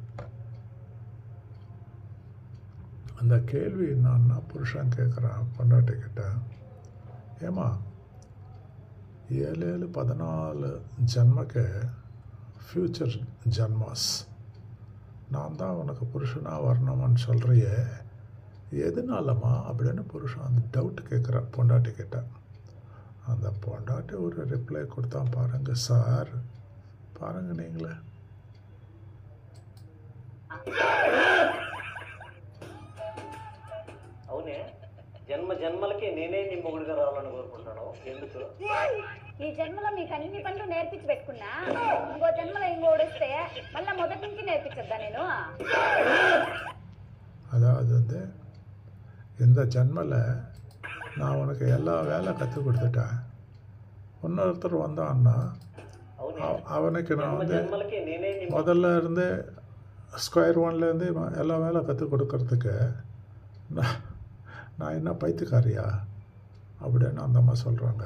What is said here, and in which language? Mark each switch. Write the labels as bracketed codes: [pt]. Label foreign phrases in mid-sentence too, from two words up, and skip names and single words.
[ta] அந்த கேள்வி என்னன்னா, புருஷன் கேட்குறான் பொண்டாட்டிக்கிட்ட, ஏமா 7-14 ஜன்மக்கு ஃப்யூச்சர் ஜன்மாஸ் நான் தான் உனக்கு புருஷனாக வரணுமான்னு சொல்கிறியே, எதுனாலம்மா அப்படின்னு புருஷன் அந்த டவுட் கேட்குறான் பொண்டாட்டிக்கிட்ட. அந்த பொண்டாட்டி ஒரு ரிப்ளை கொடுத்தான் பாருங்க சார், பாருங்க நீங்களே. [te] అవునే జన్మ జన్మలకి నేనే నీ మొగుడిగా రావాలని కోరుకుంటాను. ఎందుకు? ఈ జన్మలో మీకు అన్ని పనులు నేర్పించి పెట్టుకున్నా, ఇంకో జన్మలో ఇంకోడిస్తే మళ్ళీ మొదటి నుంచి నేర్పించద్దా నేను? [ta] அதாவது இந்த ஜன்மல நான் உனக்கு எல்லா வேலை கற்றுக் கொடுத்துட்டேன். இன்னொருத்தர் வந்தான்னா அவனுக்கு நான் முதல்ல இருந்தே ஸ்கொயர் ஒன்லேருந்து எல்லா வேலை கற்றுக் கொடுக்கறதுக்கு நான் என்ன பைத்தியக்காரியா அப்படின்னு அந்த அம்மா சொல்கிறாங்க.